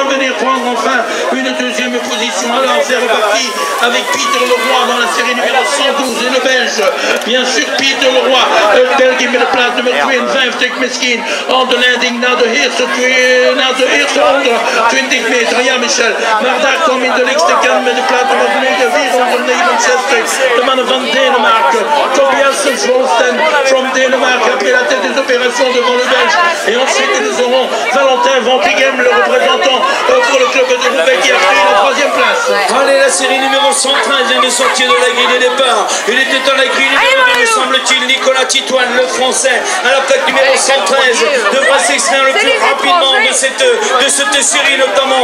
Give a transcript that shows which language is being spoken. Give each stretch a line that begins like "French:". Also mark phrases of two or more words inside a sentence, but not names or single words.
French: prendre enfin une deuxième position. Alors c'est reparti avec Peter Leroy dans la série numéro 112 et le Belge. Bien sûr,
Dutch: Peter Leroy, België met de plaats nummer 52, misschien aan de leiding naar de eerste onder 20 meter. Ja, Michel. Maar daar komt in de linkste kant met de plaats nummer 469. De mannen van Denemarken.
French: Tobias Volsten from Denemarken a pris la tête des opérations devant le Belge. Et ensuite, nous aurons Valentin Van Pigem, le représentant pour le club de Roubaix qui a pris la troisième place. Allez, la série numéro 113 vient de sortir de la grille de départ. Il était dans la grille numéro 2, me semble-t-il. Nicolas Titoine, le français, à la plaque numéro 113, devra s'extraire le plus rapidement de cette série notamment.